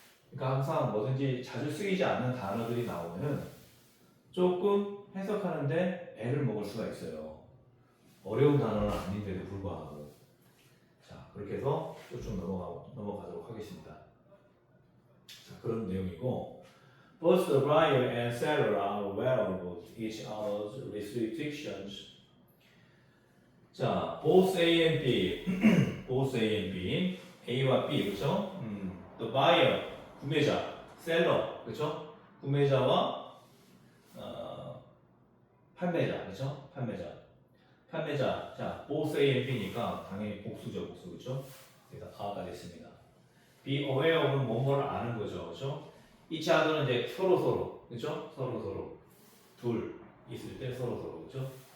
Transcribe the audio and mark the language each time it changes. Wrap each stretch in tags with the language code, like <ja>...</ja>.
<ko>그러니까 항상 뭐든지 자주 쓰이지 않는 단어들이 나오면은 조금 해석하는데 애를 먹을 수가 있어요. 어려운 단어는 아닌데도 불구하고. 자, 그렇게 해서 좀 넘어가도록 하겠습니다. 자, 그런 내용이고,</ko> <en>both the buyer and seller are aware of each other's restrictions.</en> <ko>자,</ko> <en>both A and B, both A and B,</en> <ko>A와 B, 그렇죠?</ko> <en>The buyer,</en> <ko>구매자,</ko> <en>seller,</en> <ko>그렇죠? 구매자와 판매자, 그렇죠? 판매자, 자,</ko> <en>both A and B</en> <ko>니까 당연히 복수죠, 복수, 그렇죠? 그래서 a가 됐습니다.</ko> <en>Be aware of</en> <ko>은 뭐뭐를 아는 거죠, 그렇죠?</ko> <en>each other</en> <ko>는 이제 서로, 그렇죠? 서로 둘 있을 때 서로, 그렇죠?</ko>